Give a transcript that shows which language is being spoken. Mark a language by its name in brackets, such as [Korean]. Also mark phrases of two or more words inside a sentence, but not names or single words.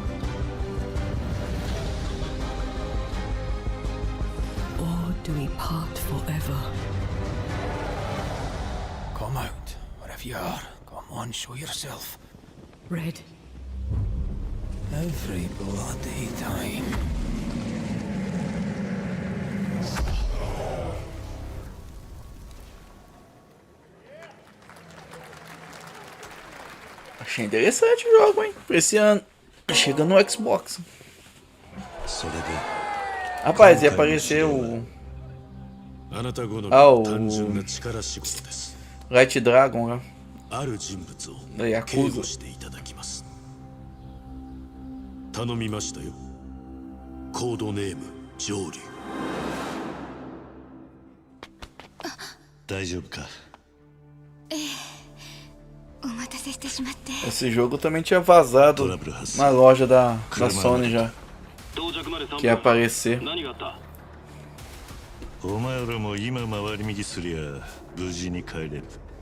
[English] Or do we part forever? Come out, wherever you are. Come on, show yourself. Red. Every bloody time. [Portuguese] Achei interessante o jogo, hein? Esse ano. Chega no Xbox. Rapaz, ia aparecer o... o Light Dragon lá. Da Yakuza. [Japanese] 頼みましたよ。コードネーム上流。 [Portuguese] Esse jogo também tinha vazado na loja da Sony já, que ia aparecer. [Japanese] お前らも今回り右すりゃ無事に帰れる。